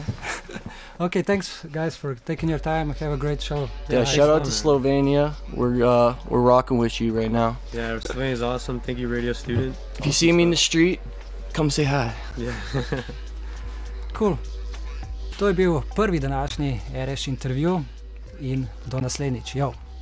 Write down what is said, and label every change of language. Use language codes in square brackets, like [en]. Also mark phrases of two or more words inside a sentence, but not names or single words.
[en] Okay, thanks guys for taking your time. Have a great show. Yeah, shout out to Slovenia. We're rocking with you right now. Yeah, Slovenia is awesome. Thank you, Radio Student. If you see me in the street, come say hi. Yeah. Cool. [sl] To je bil prvi današnji RS intervju in do naslednjič. [en] Yo.